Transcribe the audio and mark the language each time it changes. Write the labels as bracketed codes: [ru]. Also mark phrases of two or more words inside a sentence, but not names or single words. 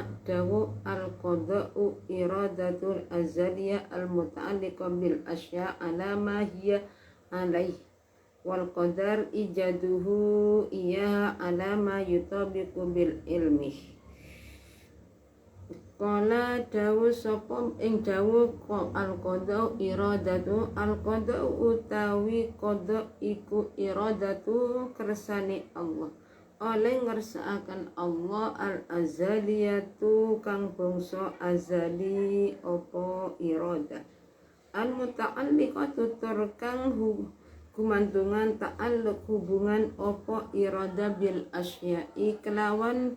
[ar] dawu القضاء إرادته الأزلية المتعلقة بالأشياء على ما هي عليه والقدر إيجاده إياها على ما يطابق بالعلم. [jv] Qala dawu sapa ing dawu [ar] القضاء إرادة القضاء [jv] utawi qada iku iradatu kersane Allah oleh ngersakaken Allah al-azaliyatu kang bangsa azali apa irada al-muta'alliqatu tur kang gumantungan ta'alluq hubungan apa irada [ar] بالأشياء [jv] kelawan